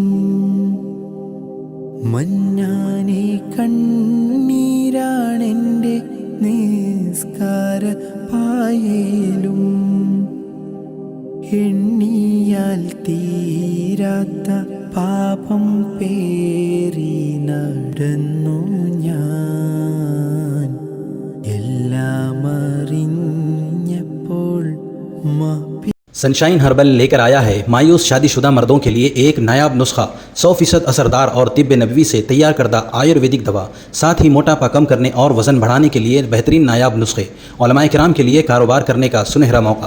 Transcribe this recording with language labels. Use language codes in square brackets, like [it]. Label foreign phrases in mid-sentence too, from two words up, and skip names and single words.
[ml] മന്നാനെ കണ്ണീരാണെൻ്റെ നിസ്കാര പായലും എണ്ണിയാൽ തീരാത്ത പാപം പേറി നടന്നു ഞാൻ എല്ലാം അറിഞ്ഞപ്പോൾ [ur] سن شائن ہربل لے کر آیا ہے مایوس شادی شدہ مردوں کے لیے ایک نایاب نسخہ 100% اثر دار اور طب نبوی سے تیار کردہ آیورویدک دوا، ساتھ ہی موٹاپا کم کرنے اور وزن بڑھانے کے لیے بہترین نایاب نسخے، علمائے کرام کے لیے کاروبار کرنے کا سنہرا موقع.